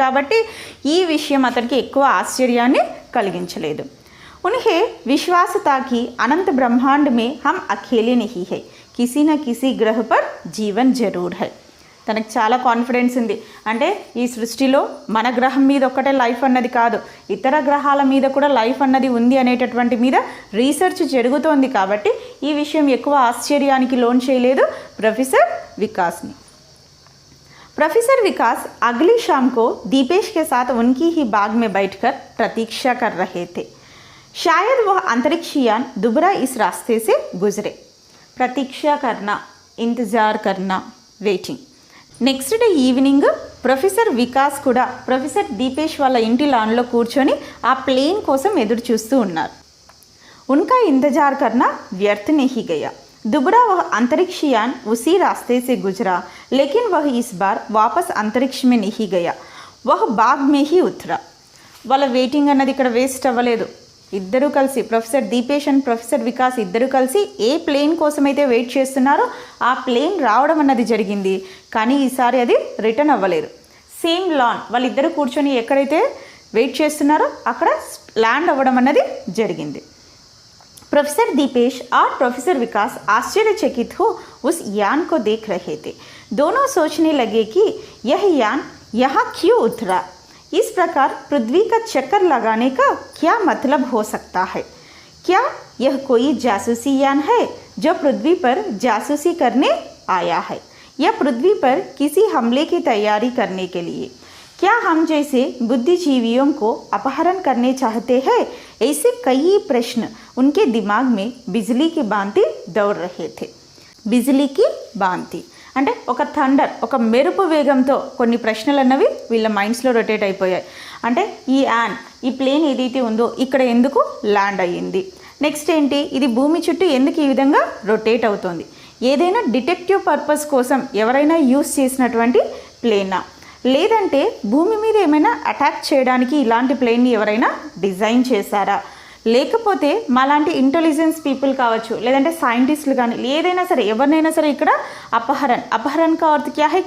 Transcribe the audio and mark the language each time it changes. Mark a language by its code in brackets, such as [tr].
[te] కాబట్టి ఈ విషయం అతనికి ఎక్కువ ఆశ్చర్యాన్ని కలిగించలేదు. [hi] उन्हें विश्वास था कि अनंत ब्रह्मांड में हम अकेले नहीं है, किसी न किसी ग्रह पर जीवन जरूर है. [te] తనకు చాలా కాన్ఫిడెన్స్ ఉంది, అంటే ఈ సృష్టిలో మన గ్రహం మీద ఒక్కటే లైఫ్ అన్నది కాదు, ఇతర గ్రహాల మీద కూడా లైఫ్ అన్నది ఉంది అనేటటువంటి మీద రీసెర్చ్ జరుగుతోంది. కాబట్టి ఈ విషయం ఎక్కువ ఆశ్చర్యానికి లోన్ చేయలేదు प्रोफेसर विकास ने. [hi] प्रोफेसर विकास अगली शाम को दीपेश के साथ उनकी ही बाग में बैठकर प्रतीक्षा कर रहे थे. शायद वह अंतरिक्षयान दोबारा इस रास्ते से गुजरे. प्रतीक्षा करना, इंतज़ार करना, waiting. [te] Next day evening professor Vikas కూడా ప్రొఫెసర్ దీపేష్ వాళ్ళ ఇంటి లాన్లో కూర్చొని ఆ ప్లేన్ కోసం ఎదురు చూస్తూ ఉన్నారు. [hi] उनका इंतजार करना व्यर्थ नहीं गया. दोबारा वह अंतरिक्षयान उसी रास्ते से गुजरा, लेकिन वह इस बार वापस अंतरिक्ष में नहीं गया, वह बाग में ही उतरा. [te] వాళ్ళ వెయిటింగ్ అన్నది ఇక్కడ వేస్ట్ అవ్వలేదు. ఇద్దరు కలిసి professor Deepesh and professor Vikas ఇద్దరు కలిసి ఏ ప్లేన్ కోసం అయితే వెయిట్ చేస్తున్నారో ఆ ప్లేన్ రావడం అన్నది జరిగింది. కానీ ఈసారి అది రిటర్న్ అవ్వలేదు. సేమ్ లాన్ వాళ్ళిద్దరూ కూర్చొని ఎక్కడైతే వెయిట్ చేస్తున్నారో అక్కడ ల్యాండ్ అవ్వడం అన్నది జరిగింది. [hi] प्रोफेसर दीपेश और प्रोफेसर विकास आश्चर्यचकित हो उस यान को देख रहे थे. दोनों सोचने लगे कि यह यान यहाँ क्यों उतरा. इस प्रकार पृथ्वी का चक्कर लगाने का क्या मतलब हो सकता है? क्या यह कोई जासूसी यान है जो पृथ्वी पर जासूसी करने आया है, या पृथ्वी पर किसी हमले की तैयारी करने के लिए? क्या हम जैसे बुद्धिजीवियों को अपहरण करने चाहते हैं? ऐसे कई प्रश्न उनके दिमाग में बिजली की भांति दौड़ रहे थे. बिजली की भांति [te] అంటే ఒక థండర్, ఒక మెరుపు వేగంతో కొన్ని ప్రశ్నలు అన్నవి వీళ్ళ మైండ్స్లో రొటేట్ అయిపోయాయి. అంటే ఈ ప్లేన్ ఏదైతే ఉందో ఇక్కడ ఎందుకు ల్యాండ్ అయ్యింది, నెక్స్ట్ ఏంటి, ఇది భూమి చుట్టూ ఎందుకు ఈ విధంగా రొటేట్ అవుతుంది, ఏదైనా డిటెక్టివ్ పర్పస్ కోసం ఎవరైనా యూస్ చేసినటువంటి ప్లేనా, లేదంటే భూమి మీద ఏమైనా అటాక్ చేయడానికి ఇలాంటి ప్లేన్ని ఎవరైనా డిజైన్ చేశారా, లేకపోతే మాలాంటి ఇంటెలిజెన్స్ పీపుల్ కావచ్చు, లేదంటే సైంటిస్టులు కానీ ఏదైనా సరే ఎవరినైనా సరే ఇక్కడ [hi] అపహరణ్ కా అర్థ్ క్యా హై?